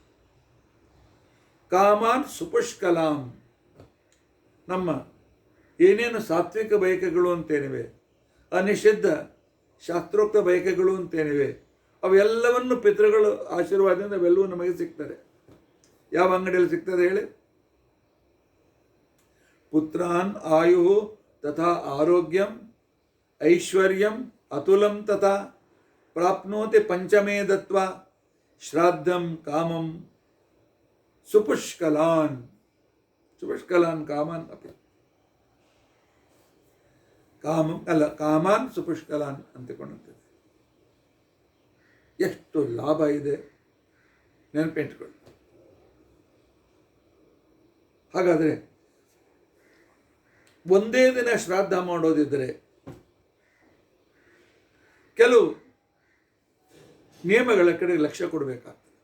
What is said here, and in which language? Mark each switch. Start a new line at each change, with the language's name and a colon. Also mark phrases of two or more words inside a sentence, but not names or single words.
Sanskrit: ಕಾಮಾನ್ ಸುಪುಷ್ಕಲಾಂ,
Kannada: ನಮ್ಮ ಏನೇನು ಸಾತ್ವಿಕ ಬಯಕೆಗಳು ಅಂತೇನಿವೆ, ಅನಿಷಿದ್ಧ ಶಾಸ್ತ್ರೋಕ್ತ ಬಯಕೆಗಳು ಅಂತೇನಿವೆ, ಅವೆಲ್ಲವನ್ನು ಪಿತೃಗಳು ಆಶೀರ್ವಾದದಿಂದ ಅವೆಲ್ಲವೂ ನಮಗೆ ಸಿಗ್ತದೆ. ಯಾವ ಅಂಗಡಿಯಲ್ಲಿ ಸಿಗ್ತದೆ ಹೇಳಿ?
Sanskrit: ಪುತ್ರಾನ್ ಆಯು ತಥಾ ಆರೋಗ್ಯಂ ಐಶ್ವರ್ಯಂ ಅತುಲಂ ತಥಾ ಪ್ರಾಪ್ನೋತಿ ಪಂಚಮೇ ದತ್ವ ಶ್ರಾದ್ದಂ ಕಾಮಂ ಸುಪುಷ್ಕಲಾನ್. ಸುಪುಷ್ಕಲಾನ್ ಕಾಮಾನ್ ಅಪಿ,
Kannada: ಕಾಮಂ ಅಲ್ಲ,
Sanskrit: ಕಾಮಾನ್ ಸುಪುಷ್ಕಲಾನ್
Kannada: ಅಂತಿಕೊಂಡಂತೆ. ಎಷ್ಟು ಲಾಭ ಇದೆ ನೆನಪಿಟ್ಕೊಳ್ಳಿ. ಹಾಗಾದರೆ ಒಂದೇ ದಿನ ಶ್ರಾದ್ದ ಮಾಡೋದಿದ್ದರೆ ಕೆಲವು ನಿಯಮಗಳ ಕಡೆ ಲಕ್ಷ್ಯ ಕೊಡಬೇಕಾಗ್ತದೆ.